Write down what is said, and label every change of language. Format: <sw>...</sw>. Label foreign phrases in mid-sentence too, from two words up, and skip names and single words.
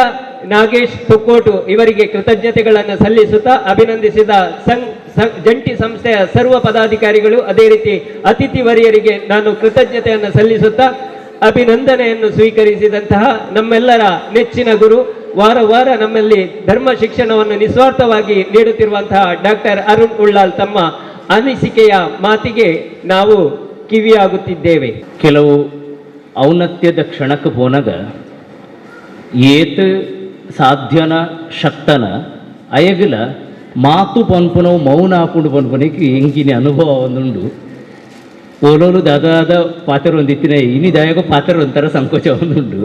<kn>ನಾಗೇಶ್ ತುಕ್ಕೋಟು ಇವರಿಗೆ ಕೃತಜ್ಞತೆಗಳನ್ನು ಸಲ್ಲಿಸುತ್ತಾ ಅಭಿನಂದಿಸಿದ ಜಂಟಿ ಸಂಸ್ಥೆಯ ಸರ್ವ ಪದಾಧಿಕಾರಿಗಳು ಅದೇ ರೀತಿ ಅತಿಥಿ ವರಿಯರಿಗೆ ನಾನು ಕೃತಜ್ಞತೆಯನ್ನು ಸಲ್ಲಿಸುತ್ತಾ ಅಭಿನಂದನೆಯನ್ನು ಸ್ವೀಕರಿಸಿದಂತಹ ನಮ್ಮೆಲ್ಲರ ನೆಚ್ಚಿನ ಗುರು, ವಾರ ವಾರ ನಮ್ಮಲ್ಲಿ ಧರ್ಮ ಶಿಕ್ಷಣವನ್ನು ನಿಸ್ವಾರ್ಥವಾಗಿ ನೀಡುತ್ತಿರುವಂತಹ ಡಾಕ್ಟರ್ ಅರುಣ್ ಉಳ್ಳಾಲ್ ತಮ್ಮ ಅನಿಸಿಕೆಯ ಮಾತಿಗೆ ನಾವು ಕಿವಿಯಾಗುತ್ತಿದ್ದೇವೆ.</kn> <tcy>ಕೆಲವು ಔನ್ನತ್ಯದ ಕ್ಷಣಕ್ಕೆ ಪೋನಾಗ ಏತ್ ಸಾಧ್ಯನ ಶಕ್ತನ ಅಯಗಲ ಮಾತು ಪನ್ಪುನವು ಮೌನ ಹಾಕೊಂಡು ಪನ್ಪುನಕ್ಕೆ ಎಂಗಿನ ಅನುಭವ ಒಂದುಂಡು. ಓಲೋಲು ದಾದಾದ ಪಾತ್ರ ಒಂದಿತ್ತಿನ ಇನಿ ದಾಯಾಗ ಪಾತ್ರ ಒಂಥರ ಸಂಕೋಚ ಒಂದುಂಡು.</tcy>